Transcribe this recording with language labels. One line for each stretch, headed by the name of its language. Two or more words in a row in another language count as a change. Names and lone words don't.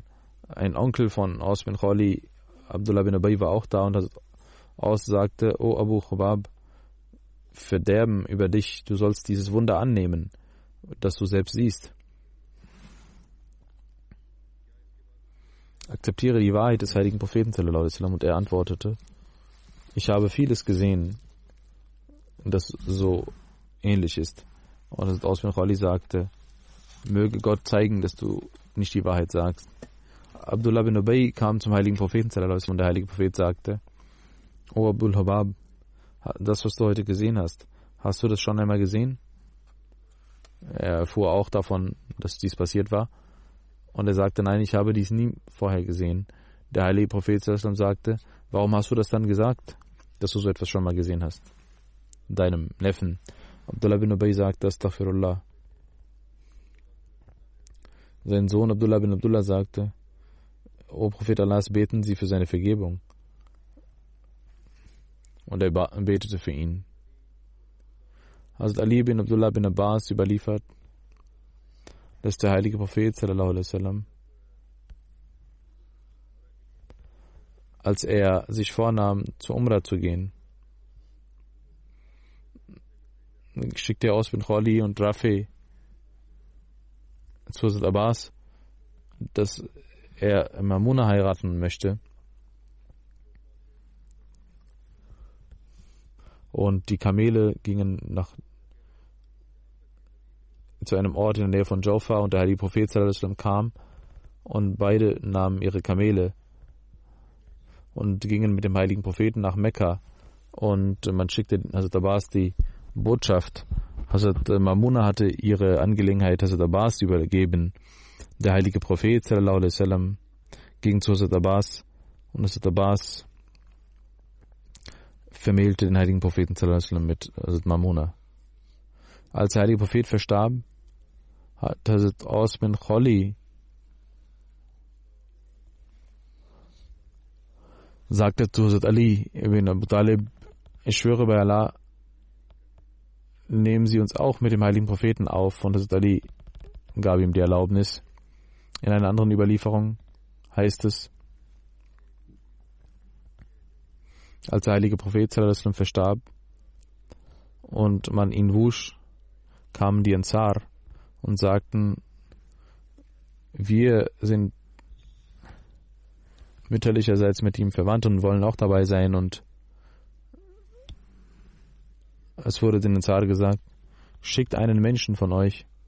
German: Ein Onkel von Aus bin Khawli, Abdullah bin Ubay, war auch da und Aus sagte, O Abu Khubab, Verderben über dich, du sollst dieses Wunder annehmen, das du selbst siehst. Akzeptiere die Wahrheit des heiligen Propheten
Arabic: صلى الله عليه وسلم.
German: Und er antwortete, ich habe vieles gesehen, das so ähnlich ist. Und Aus bin Khawli sagte, möge Gott zeigen, dass du nicht die Wahrheit sagst. Abdullah bin Ubay kam zum heiligen Propheten
Arabic: صلى الله عليه وسلم
German: und der heilige Prophet sagte, O Abul Hubab, das, was du heute gesehen hast du das schon einmal gesehen? Er erfuhr auch davon, dass dies passiert war. Und er sagte, nein, ich habe dies nie vorher gesehen. Der heilige Prophet
Arabic: صلى الله عليه وسلم
German: sagte, warum hast du das dann gesagt, dass du so etwas schon mal gesehen hast? Deinem Neffen. Abdullah bin Ubay sagte, Astaghfirullah. Sein Sohn Abdullah bin Abdullah sagte, O Prophet Allahs, beten Sie für seine Vergebung. Und er betete für ihn. Hazrat Ali bin Abdullah bin Abbas überliefert, dass der heilige Prophet
Arabic: صلى الله عليه وسلم,
German: als er sich vornahm, zur Umrah zu gehen, schickte er Aus bin Khawli und Rafi zu Hazrat Abbas, dass er Mamuna heiraten möchte. Und die Kamele gingen zu einem Ort in der Nähe von Jaufa und der heilige Prophet
Arabic: صلى الله عليه وسلم
German: kam und beide nahmen ihre Kamele und gingen mit dem heiligen Propheten nach Mekka und man schickte Hazrat Abbas die Botschaft. Hazrat Mamuna hatte ihre Angelegenheit Hazrat Abbas übergeben. Der heilige Prophet
Arabic: صلى الله عليه وسلم
German: ging zu Hazrat Abbas und Hazrat Abbas vermählte den heiligen Propheten
Arabic: صلى الله عليه وسلم
German: mit Hazrat Mamuna. Als der heilige Prophet verstarb, hat Hazrat Aus bin Kholi sagte zu Hazrat Ali ibn Abu Talib, ich schwöre bei Allah, nehmen Sie uns auch mit dem heiligen Propheten auf. Und Hazrat Ali gab ihm die Erlaubnis. In einer anderen Überlieferung heißt es, als der heilige Prophet
Arabic: صلى الله عليه وسلم
German: verstarb und man ihn wusch, kamen die Ansar und sagten, wir sind mütterlicherseits mit ihm verwandt und wollen auch dabei sein. Und es wurde den Ansar gesagt, schickt einen Menschen von euch.